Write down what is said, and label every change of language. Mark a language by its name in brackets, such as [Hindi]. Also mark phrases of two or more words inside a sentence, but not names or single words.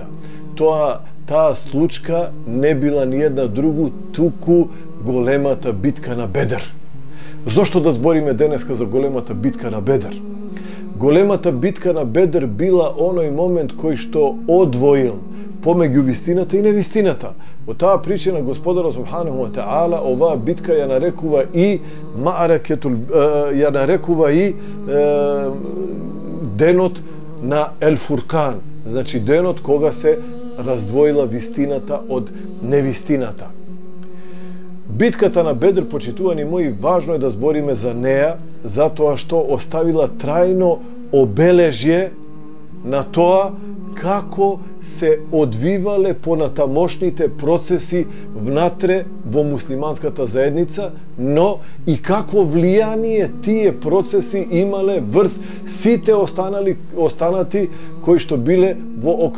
[Macedonian] Таа случка не била ни една другу, туку големата битка на Бедр. Зошто да збориме денеска за големата битка на Бедр? Големата битка на Бедр била оној момент кој што одвоил помеѓу вистината и невистината. По таа причина Господарот [Arabic] سبحانه وتعالى [Macedonian] оваа битка ја нарекува и ма'аракетул, ја нарекува и денот на Ел Фуркан, значи денот кога се раздвоила вистината од невистината. Битката на Бедр, почитувани мои, важно е да збориме за неа, затоа што оставила трајно обележје на тоа како се одвивале понатамошните процеси внатре во муслиманската заедница, но и какво влијание тие процеси имале врз сите останати кои што биле во